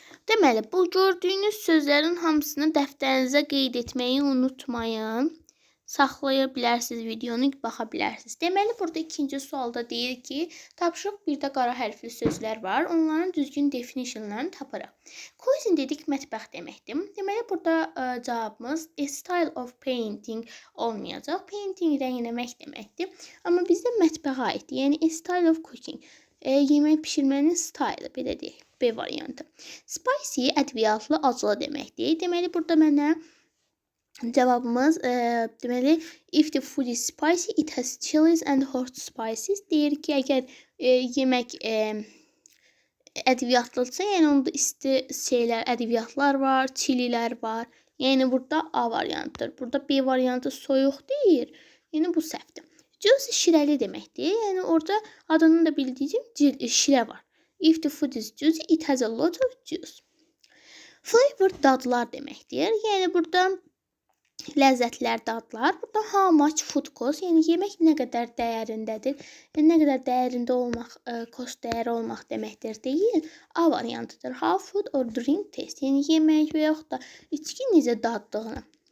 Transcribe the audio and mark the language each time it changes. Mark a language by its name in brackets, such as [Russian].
[Azerbaijani] Deməli, bu gördüyünüz sözlərin hamısını dəftərinizə qeyd etməyi unutmayın. Saxlaya bilərsiniz videonu, baxa bilərsiniz. Deməli, burada ikinci sualda deyir ki, tapşırıq birdə qara hərfli sözlər var. Onların düzgün definitionlarını tapırıq. Cuisine dedik, mətbəx deməkdir. Deməli, burada cavabımız [English] a style of painting [Azerbaijani] olmayacaq. Painting rəngləmək deməkdir. Amma bizdə mətbəxə aiddir. Yəni, [English] a style of cooking. [Azerbaijani] Yemək pişirmənin stylı, belə deyək, B variantı. Spicy, ədviyyatlı, acılı deməkdir. Deməli, burada mənə cavabımız, deməli, [English] if the food is spicy, it has chilies and hot spices. [Azerbaijani] Deyir ki, əgər yemək ədviyyatlıdırsa, yəni onda isti şeylər, ədviyyatlar var, çililər var. Yəni, burada A variantıdır. Burada B variantı soyuq deyir. Yəni, bu səhvdir. Juicy şirəli deməkdir. Yəni, orada adının da bildiyim şirə var. [English] If the food is juicy, it has a lot of juice. [Azerbaijani] Flavor dadlar deməkdir. Yəni, burada ləzzətlər, dadlar. Burada [English] how much food cost, [Azerbaijani] yəni yemək nə qədər dəyərindədir. Yəni, nə qədər dəyərində olmaq, cost dəyəri olmaq deməkdir deyil. A variantıdır. [English] How food or drink taste. [Azerbaijani] Yəni, yemək və yaxud da içki necə daddığını.